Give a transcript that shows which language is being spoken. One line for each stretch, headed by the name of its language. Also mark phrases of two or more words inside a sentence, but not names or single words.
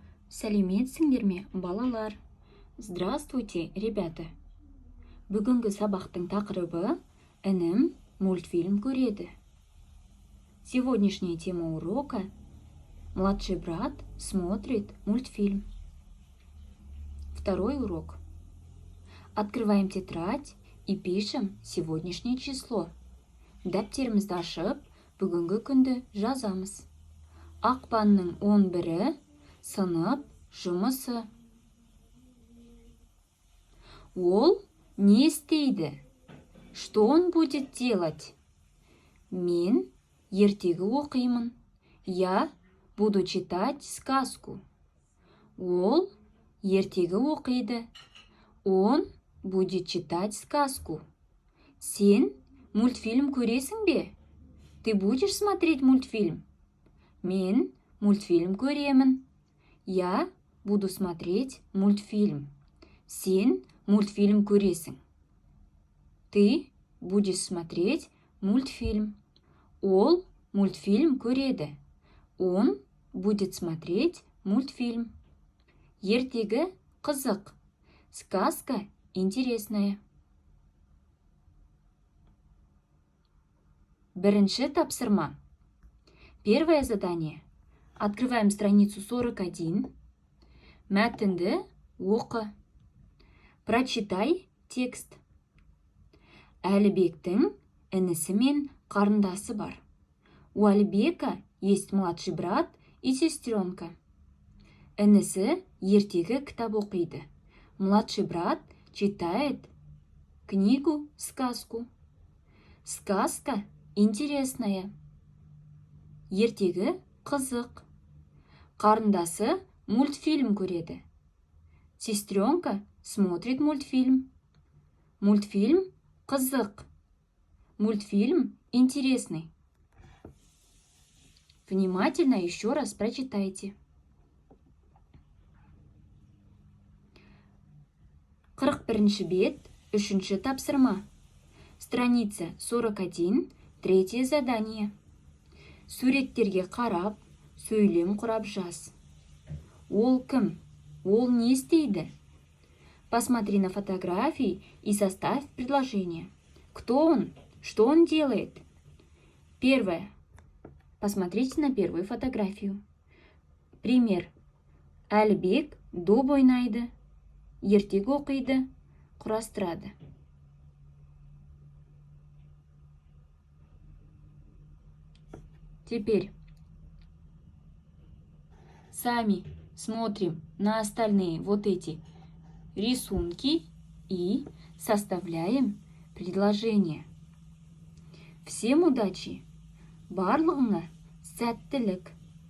Kazakh: Сәлеметсіңдер ме, балалар?
Russian: Здравствуйте, ребята.
Kazakh: Бүгінгі сабақтың тақырыбы «Інім мультфильм көреді».
Russian: Сегодняшняя тема урока «Младший брат смотрит мультфильм». Второй урок. Открываем тетрадь и пишем сегодняшнее число.
Kazakh: Дәптерімізді ашып, бүгінгі күнді жазамыз. Ақпанның 11-і сынып жұмысы. Ол не істейді?
Russian: Что он будет делать?
Kazakh: Мен ертегі оқимын.
Russian: Я буду читать сказку.
Kazakh: Ол ертегі оқиды.
Russian: Он будет читать сказку.
Kazakh: Сен мультфильм көресің бе?
Russian: Ты будешь смотреть мультфильм?
Kazakh: Мен мультфильм көремін.
Russian: Я буду смотреть мультфильм.
Kazakh: Сен мультфильм көресің.
Russian: Ты будешь смотреть мультфильм.
Kazakh: Ол мультфильм көреді.
Russian: Он будет смотреть мультфильм.
Kazakh: Ертегі қызық.
Russian: Сказка интересная.
Kazakh: Бірінші тапсырма.
Russian: Первое задание. Открываем страницу 41.
Kazakh: Мәтінді оқы.
Russian: Прочитай текст.
Kazakh: Әлібектің інісі мен қарындасы бар.
Russian: У Әлібека есть младший брат и сестренка.
Kazakh: Інісі ертегі кітап оқиды.
Russian: Младший брат читает сказку. Сказка интересная.
Kazakh: Ертегі қызық. Қарындасы мультфильм көреді.
Russian: Сестренка смотрит мультфильм.
Kazakh: Мультфильм қызық.
Russian: Мультфильм интересный. Внимательно еще раз прочитайте.
Kazakh: 41-ші бет, 3-ші тапсырма.
Russian: Страница 41, 3-е задание.
Kazakh: Суреттерге қарап, сөйлем құрап жаз. Ол кім? Ол не істейді?
Russian: Посмотри на фотографии и составь предложение. Кто он? Что он делает? Первое. Посмотрите на первую фотографию. Пример.
Kazakh: Әлібек доп ойнайды, ертегі оқиды, құрастырады.
Russian: Теперь сами смотрим на остальные вот эти рисунки и составляем предложение. Всем удачи!
Kazakh: Барлығыңа сәттілік!